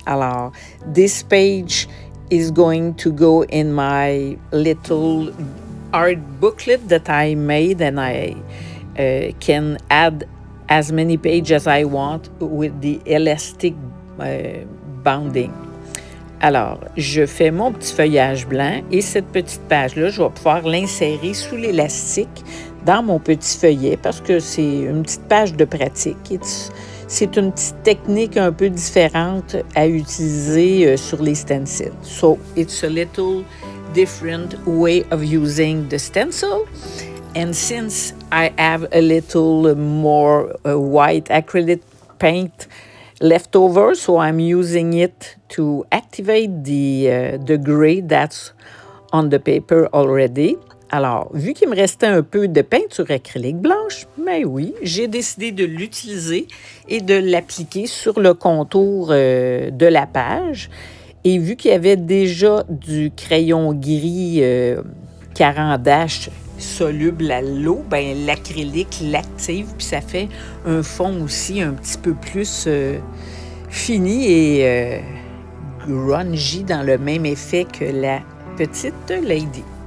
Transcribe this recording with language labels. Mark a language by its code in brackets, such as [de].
[en] Alors, this page is going to go in my little art booklet that I made, and I can add as many pages as I want with the elastic bounding. [fr] Alors, je fais mon petit feuillage blanc et cette petite page-là, je vais pouvoir l'insérer sous l'élastique dans mon petit feuillet parce que c'est une petite page de pratique. C'est une petite technique un peu différente à utiliser sur les stencils. [en] So, it's a little different way of using the stencil. And since I have a little more white acrylic paint left over, so I'm using it to activate the gray that's on the paper already. [fr] Alors, vu qu'il me restait un peu de peinture acrylique blanche, mais oui, j'ai décidé de l'utiliser et de l'appliquer sur le contour de la page. Et vu qu'il y avait déjà du crayon gris Caran-d'Ache soluble à l'eau, ben l'acrylique l'active, puis ça fait un fond aussi un petit peu plus fini et grungy dans le même effet que la petite lady.